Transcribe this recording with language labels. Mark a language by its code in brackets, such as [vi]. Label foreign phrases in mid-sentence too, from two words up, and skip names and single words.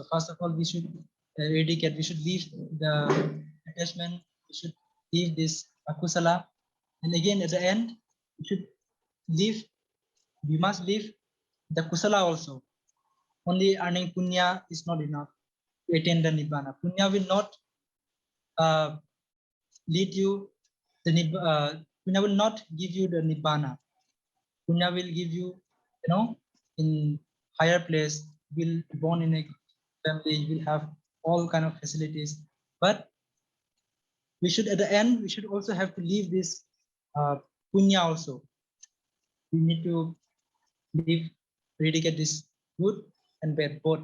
[en] First of all, we should eradicate. We should leave the attachment. We should leave this akusala, and again at the end, we should leave. We must leave the kusala also. Only earning punya is not enough to attain the nibbana. Punya will not lead you the punya will not give you the nibbana. Punya will give you, in higher place, will be born in a family, will have all kind of facilities. But we should, at the end, we should also have to leave this punya also. We need to leave, eradicate this good and bad both.